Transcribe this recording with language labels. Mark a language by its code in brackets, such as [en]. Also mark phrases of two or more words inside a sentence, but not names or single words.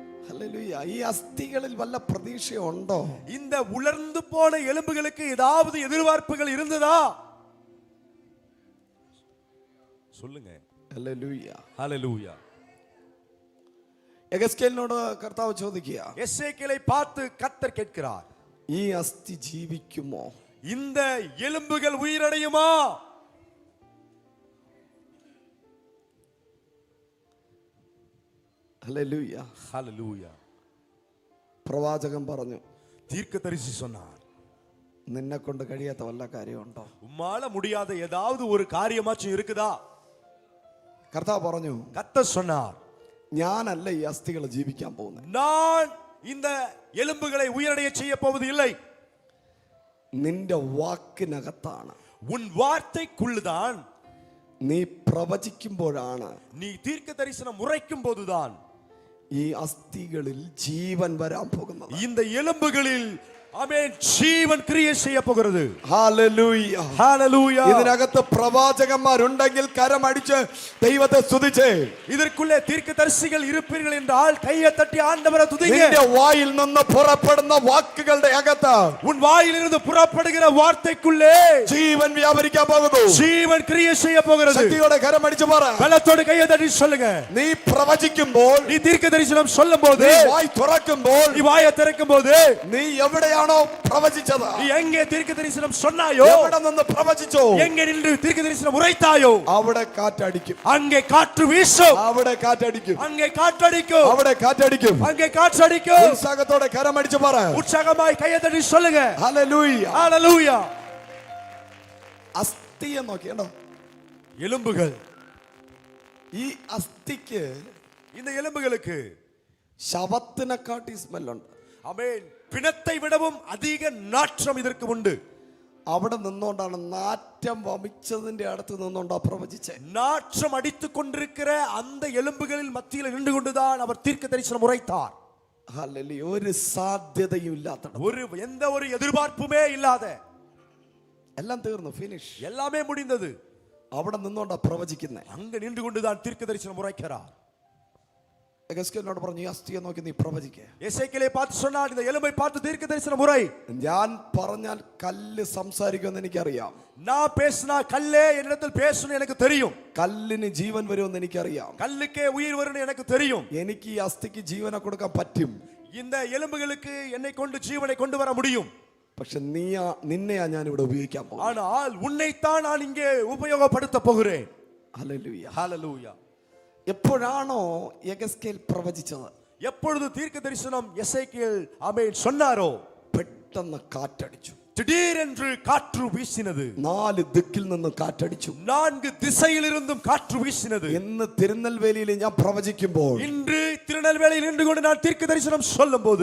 [ml] ഹല്ലേലൂയ. ഈ അസ്ഥികളിൽ വല്ല പ്രതീക്ഷയുണ്ടോ? [ta] இந்த உலர்ந்து போன எலும்புகளுக்கு ஏதாவது எதிர்பார்ப்புகள் இருந்ததா? சொல்லுங்க. [ml] ഹല്ലേലൂയ. [ta] ஹalleluya. [ml] എഗസ്കേലിനോട് കർത്താവ് ചോദിക്കുക, [ta] எசேக்கியேலை பார்த்து கர்த்தர் கேட்கிறார், [ml] ഈ അസ്ഥി ജീവിക്കുമോ? [ta] இந்த எலும்புகள் உயிரடையுமா? [ml] ഹല്ലേലൂയ. [ta] ஹalleluya. [ml] പ്രവാചകൻ പറഞ്ഞു, [ta] தீர்க்கதரிசி சொன்னார், [ml] നിന്നെ കൊണ്ട് കഴിയാത്ത വല്ല കാര്യമുണ്ടോ? [ta] உம்மால முடியாத ஏதாவது ஒரு காரியமாச்சும் இருக்குதா? [ml] കർത്താവ് പറഞ്ഞു, [ta] கர்த்தர் சொன்னார், [ml] ഞാനല്ല ഈ അസ്ഥികൾ ജീവിക്കാൻ പോകുന്നത്. [ta] நான் இந்த எலும்புகளை உயிரடைய செய்ய போவது இல்லை. [ml] നിന്റെ വാക്കിനകത്താണ്. [ta] உன் வார்த்தைக்குள்ளுதான். [ml] നീ പ്രവചിക്കുമ്പോഴാണ് [ta] நீ தீர்க்க தரிசனம் உரைக்கும் போதுதான் [ml] ഈ അസ്ഥികളിൽ ജീവൻ വരാൻ പോകുന്നത്. [ta] இந்த எலும்புகளில் ஆமென் ஜீவன் கிரியை செய்ய போகிறது. [ml] ഹല്ലേലൂയ. [ta] ஹalleluya. [ml] ഇതിനകത്ത് പ്രവാചകന്മാരുണ്ടെങ്കിൽ കരമടിച്ച് ദൈവത്തെ സ്തുതിച്ചേ. [ta] இதற்குள்ளே தீர்க்கதரிசிகள் இருப்பீர்கள் என்றால் கையை தட்டி ஆண்டவரை துதிங்க. [ml] നിന്റെ വായിൽ നിന്ന് പുറപ്പെടുന്ന വാക്കുകളുടെ അകത്ത് [ta] உன் வாயிலிருந்து புறப்படுகிற வார்த்தைக்குள்ளே [ml] ജീവൻ വ്യാപരിക്കാൻ പോകുന്നു. [ta] ஜீவன் கிரியை செய்ய போகிறது. [ml] ശക്തിയോടെ കരമടിച്ച് പറ. [ta] பலத்தோடு கையை தட்டி சொல்லுங்க. [ml] നീ പ്രവചിക്കുമ്പോൾ, [ta] நீ தீர்க்க தரிசனம் சொல்லும்போது, [ml] നീ വായ് തുറക്കുമ്പോൾ, [ta] நீ வாயை திறக்கும்போது, [ml] നീ എവിടെയാണോ പ്രവചിച്ചത്, [ta] நீ எங்கே தீர்க்க தரிசனம் சொன்னாயோ, [ml] എവിടെ നിന്ന് പ്രവചിച്ചോ, [ta] எங்கே நின்று தீர்க்க தரிசனம் உரைத்தாயோ, [ml] അവിടെ കാറ്റടിക്കും. [ta] அங்கே காற்று வீசும். [ml] അവിടെ കാറ്റടിക്കും. [ta] அங்கே காற்றடிக்கும். [ml] അവിടെ കാറ്റടിക്കും. [ta] அங்கே காற்றடிக்கும். [ml] ഉത്സാഹത്തോടെ കരമടിച്ച് പറ. [ta] உற்சாகமாய் கையை தட்டி சொல்லுங்க. [ml] ഹല്ലേലൂയ. [ta] ஹalleluya. [ml] അസ്ഥിയെ നോക്കിയണ്ടോ? [ta] எலும்புகள். [ml] ഈ അസ്ഥിക്ക് [ta] இந்த எலும்புகளுக்கு [ml] ശവത്തിനെക്കാട്ടി സ്മെല്ലുണ്ട്. [ta] ஆமென் பிணத்தை விடவும் அதிக நாற்றம் இதற்கு உண்டு. [ml] അവിടെ നിന്നുകൊണ്ടാണ് നാറ്റം വമിച്ചതിന്റെ അടുത്ത് നിന്നുകൊണ്ടാ പ്രവചിച്ചേ. [ta] நாற்றம் அடித்துக் கொண்டிருக்கிற அந்த எலும்புகளில் மத்தியில் நின்று கொண்டுதான் அவர் தீர்க்க தரிசனம் உரைத்தார். [ml] ഹല്ലേലൂയ. ഒരു സാധ്യതയും ഇല്ലാത്ത, [ta] எந்த ஒரு எதிர்பார்ப்புமே இல்லாத, [ml] എല്ലാം തീർന്നു, ഫിനിഷ്, [ta] எல்லாமே முடிந்தது. [ml] അവിടെ നിന്നുകൊണ്ടാ പ്രവചിക്കുന്നേ. [ta] அங்க நின்று கொண்டுதான் தீர்க்க தரிசனம் உரைக்கிறார். [ml] എഗസ്കേലിനോട് പറഞ്ഞു, ഈ അസ്ഥിയെ നോക്കി നീ പ്രവചിക്കേ. [ta] எசேக்கியேலை பார்த்து சொன்னார், இந்த எலும்பை பார்த்து தீர்க்க தரிசனம் உரை. [ml] ഞാൻ പറഞ്ഞാൽ കല്ല് സംസാരിക്കുമെന്ന് എനിക്കറിയാം. [ta] நான் பேசினா கல்லே என்னிடத்தில் பேசணும் எனக்கு தெரியும். [ml] കല്ലിന് ജീവൻ വരുമെന്ന് എനിക്കറിയാം. [ta] கல்லுக்கே உயிர் வரும்னு எனக்கு தெரியும். [ml] എനിക്ക് ഈ അസ്ഥിക്ക് ജീവനെ കൊടുക്കാൻ പറ്റും. [ta] இந்த எலும்புகளுக்கு என்னை கொண்டு ஜீவனை கொண்டு வர முடியும். [ml] പക്ഷെ നിന്നെയാ ഞാൻ ഇവിടെ ഉപയോഗിക്കാൻ പോകും. [ta] ஆனால் உன்னைத்தான் நான் இங்கே உபயோகப்படுத்த போகிறேன். [ml] ഹല്ലേലൂയ. [ta] ஹalleluya. [ml] എപ്പോഴാണോ എഗസ്കേൽ പ്രവചിച്ചത്, [ta] எப்பொழுது தீர்க்க தரிசனம் எசேக்கியேல் ஆமென் சொன்னாரோ, [ml] പെട്ടെന്ന് കാറ്റടിച്ചു. [ta] திடீரென்று காற்று வீசினது. [ml] 4 ദിക്കിൽ നിന്ന് കാറ്റടിച്ചു. [ta] 4 திசையிலிருந்தும் காற்று வீசினது. [ml] ഇന്ന് തിരുനെൽവേലിയിൽ ഞാൻ പ്രവചിക്കുമ്പോൾ, [ta] இன்று திருநெல்வேலியில் நின்று கொண்டு நான் தீர்க்க தரிசனம் சொல்லும்போது,